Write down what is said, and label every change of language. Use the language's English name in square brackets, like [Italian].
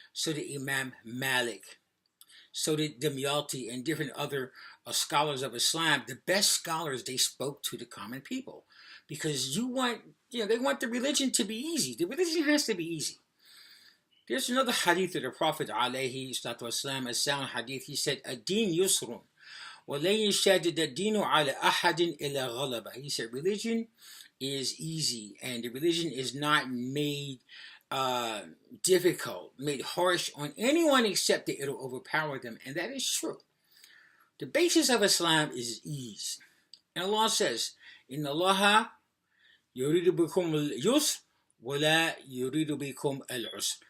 [English] So did Imam Malik. So did Dimyati and different other scholars of Islam. The best scholars, they spoke to the common people. Because they want the religion to be easy. The religion has to be easy. There's another hadith of the Prophet alayhi salatu wasalam, a sound hadith. He said, [Arabic] "Ad-Deen yusrun. وَلَن يَشَدِّدَ الدِّينُ عَلَى أَحَدٍ إِلَّا غَلَبَهُ." [English] He said, religion is easy, and the religion is not made difficult, made harsh on anyone except that it'll overpower them, and that is true. The basis of Islam is ease. And Allah says, [Arabic] Inna Allah yuridu bikum al-yusr wa la yuridu bikum al-usr.